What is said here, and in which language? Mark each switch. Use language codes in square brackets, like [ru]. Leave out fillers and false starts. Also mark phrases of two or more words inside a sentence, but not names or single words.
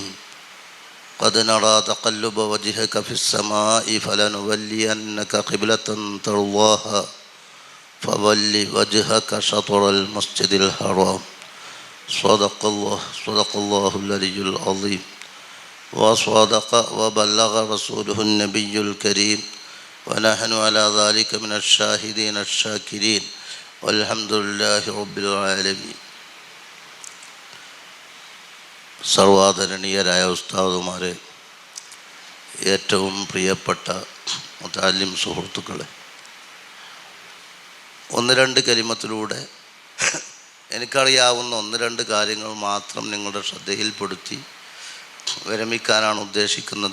[ar] قد نرى تقلب وجهك في السماء فلنولينك قبلة ترضاها فول وجهك شطر المسجد الحرام. صدق الله العلي العظيم، وصدق وبلغ رسوله النبي الكريم، ونحن على ذلك من الشاهدين الشاكرين، والحمد لله رب العالمين. [ml] സർവാദരണീയരായ ഉസ്താദുമാരെ, ഏറ്റവും പ്രിയപ്പെട്ട മുതഅല്ലിം സുഹൃത്തുക്കളെ, ഒന്ന് രണ്ട് കലിമത്തിലൂടെ എനിക്കറിയാവുന്ന ഒന്ന് രണ്ട് കാര്യങ്ങൾ മാത്രം നിങ്ങളുടെ ശ്രദ്ധയിൽപ്പെടുത്തി വിരമിക്കാനാണ് ഉദ്ദേശിക്കുന്നത്.